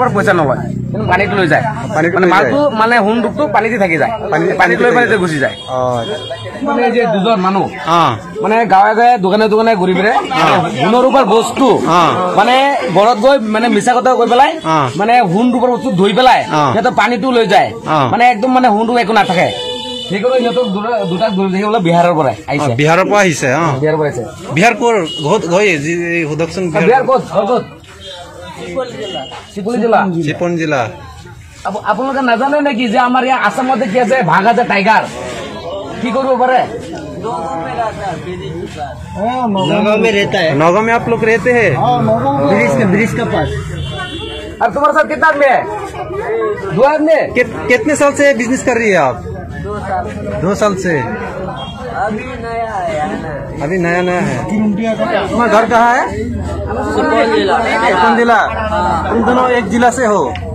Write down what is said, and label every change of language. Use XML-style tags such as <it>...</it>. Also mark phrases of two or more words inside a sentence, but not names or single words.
<as>পৰা পইচা নলয় কিন্তু পানীটো লৈ যায় মানে মালটো মানে হুনটো পানীতে থাকি যায় পানীত লৈ পানীতে গুচি যায় মানে যে দুজন মানুহ মানে গাঁৱে গাঁৱে দোকানে দোকানে ঘূৰি ফুৰে হুনৰ ওপৰ বস্তু মানে ঘৰত গৈ মানে মিছা কথা কৈ পেলাই মানে হুনটোৰ ওপৰ বস্তু ধুই পেলাই সিহঁতে পানীটো লৈ যায় মানে একদম মানে হুনটো একো নাথাকে সেইকাৰণে সিহঁতক দুটা ঘূৰি দেখি বোলে বিহাৰৰ পৰা আহিছে বিহাৰৰ পৰা আহিছে বিহাৰৰ পৰা আহিছে বিহাৰ ক'ৰ সোধকচোন বিহাৰ ক'ত চিপন জিলা আপোনালোকে নাজানে নেকি যে আমাৰ ইয়াত আসামতে কি আছে ভাগ আছে টাইগাৰ কি কৰিব পাৰে</as> <hi>नौगांव में आप लोग रहते हैं ब्रिज का पास और तुम्हारे साथ कितना आदमी है 2 आदमी कितने साल से बिजनेस कर रही है आप 2 साल से अभी नया है तुम्हारा घर कहाँ है चिपन जिला तुम दोनों एक जिला से हो</hi>